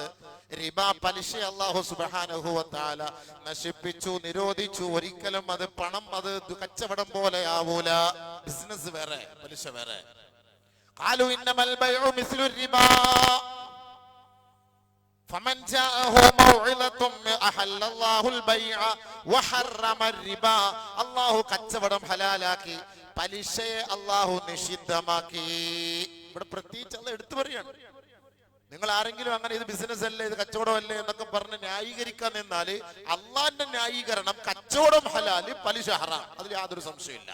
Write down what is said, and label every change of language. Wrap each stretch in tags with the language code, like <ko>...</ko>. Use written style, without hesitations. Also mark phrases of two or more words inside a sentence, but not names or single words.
<ml>റിബ, പലിശ അല്ലാഹു</ml> <ar>سبحانه وتعالى</ar> <ml>നശിപ്പിച്ചു, നിരോധിച്ചു. ഒരിക്കലും അത് പണം, അത് കച്ചവടം പോലെ ആവൂല. ബിസിനസ് വേറെ, പലിശ വേറെ.</ml> <ar>قالوا إنما البيع مثل الربا. فمن جاءه موعظة أحل الله البيع وحرم الربا.</ar> <ml>അല്ലാഹു കച്ചവടം ഹലാലാക്കി, പലിശയെ അല്ലാഹു നിഷിദ്ധമാക്കി. ഇവിടെ പ്രത്യേകിച്ച് അല്ലാഹു എടുത്തു പറയാണ്. നിങ്ങൾ ആരെങ്കിലും അങ്ങനെ ഇത് ബിസിനസ് അല്ലേ, ഇത് കച്ചവടം അല്ലേ എന്നൊക്കെ പറഞ്ഞ് ന്യായീകരിക്കാൻ നിന്നാല് അള്ളാന്റെ ന്യായീകരണം കച്ചവടം ഹലാല്, പലിശ ഹറാം, അതിൽ യാതൊരു സംശയമില്ല.</ml>